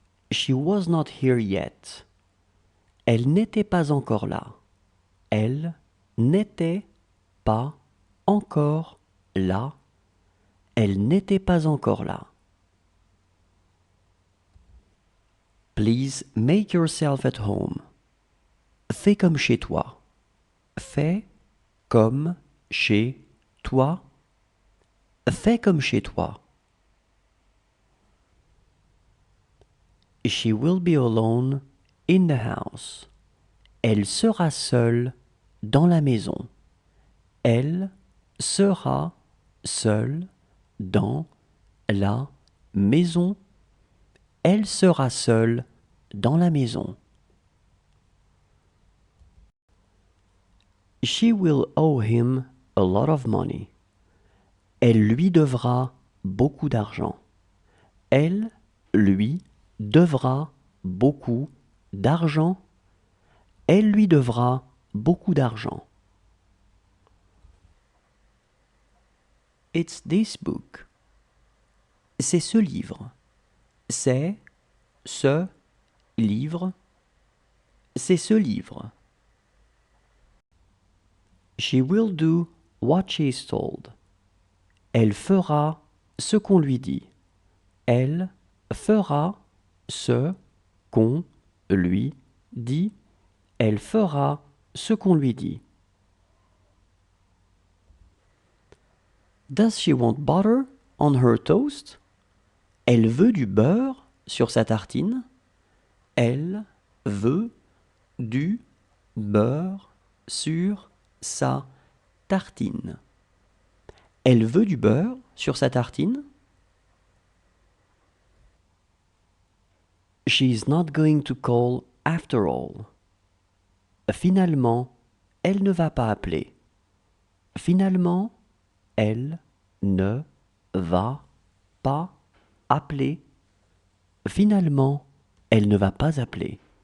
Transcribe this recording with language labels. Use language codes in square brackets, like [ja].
[en] She was not here yet. [fr] Elle n'était pas encore là. Elle n'était pas encore là. Elle n'était pas encore là. [en] Please make yourself at home. [fr] Fais comme chez toi. Fais comme chez toi. Fais comme chez toi. [en] She will be alone in the house. [fr] Elle sera seule dans la maison. Elle sera seule dans la maison. Elle sera seule dans la maison. [en] She will owe him a lot of money. [fr] Elle lui devra beaucoup d'argent. Elle lui devra beaucoup d'argent. Elle lui devra beaucoup d'argent. [en] It's this book. [fr] C'est ce livre. C'est ce livre. C'est ce livre. [en] She will do what she is told. [fr] Elle fera ce qu'on lui dit. Elle fera ce qu'on lui dit. Elle fera ce qu'on lui dit. [en] Does she want butter on her toast? [fr] Elle veut du beurre sur sa tartine. Elle veut du beurre sur sa tartine. Elle veut du beurre sur sa tartine. [en] She is not going to call after all. [fr] Finalement, elle ne va pas appeler. Finalement, elle ne va pas appeler. Finalement, elle ne va pas appeler.